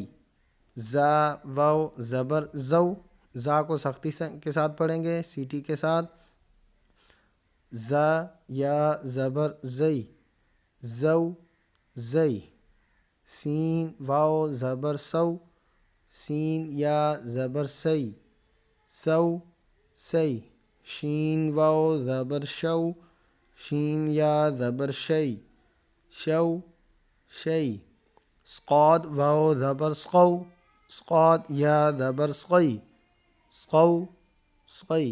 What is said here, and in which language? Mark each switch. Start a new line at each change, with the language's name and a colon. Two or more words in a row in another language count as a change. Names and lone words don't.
Urdu: زا واو زبر زو، زا کو سختی کے ساتھ پڑھیں گے، سیٹی کے ساتھ۔ زا یا زبر زئی، زو زئی۔ سین واو زبر سو، سین یا زبر سئی، سو سئی۔ شین واو زبر شو، شین یا زبر شئی، شو شئی۔ صاد واو زبر سقو، صاد یا زبر سقئی، سقو سقئی۔